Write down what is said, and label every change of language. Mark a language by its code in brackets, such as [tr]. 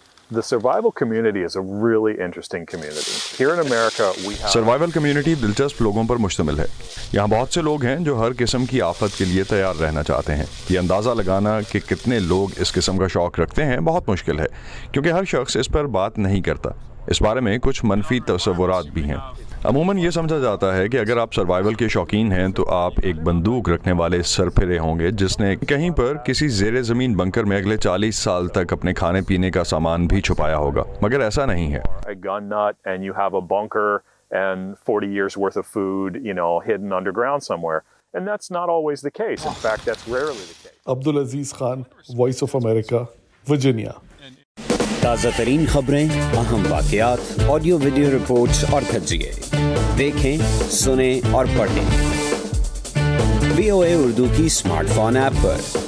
[en] The survival community is a really interesting community. Here in America, we have [ur] survival community دلچسپ لوگوں پر مشتمل ہے. یہاں بہت سے لوگ ہیں جو ہر قسم کی آفت کے لیے تیار رہنا چاہتے ہیں. یہ اندازہ لگانا کہ کتنے لوگ اس قسم کا شوق رکھتے ہیں بہت مشکل ہے کیونکہ ہر شخص اس پر بات نہیں کرتا. اس بارے میں کچھ منفی تصورات بھی ہیں. عموماً یہ سمجھا جاتا ہے کہ اگر آپ سروائیول کے شوقین ہیں تو آپ ایک بندوق رکھنے والے سرپھرے ہوں گے جس نے کہیں پر کسی زیر زمین بنکر میں اگلے 40 سال تک اپنے کھانے پینے کا سامان بھی چھپایا ہوگا، مگر ایسا نہیں ہے. [en] a gun nut and you have a bunker and 40 years worth of food, hidden underground somewhere. And that's not always the case. In fact, that's rarely the case. [ur] Abdul Aziz Khan, voice of America, Virginia. تازہ ترین خبریں، اہم واقعات، audio video reports اور کھجیے دیکھیں، سنیں اور پڑھیں VOA Urdu کی اسمارٹ فون ایپ پر.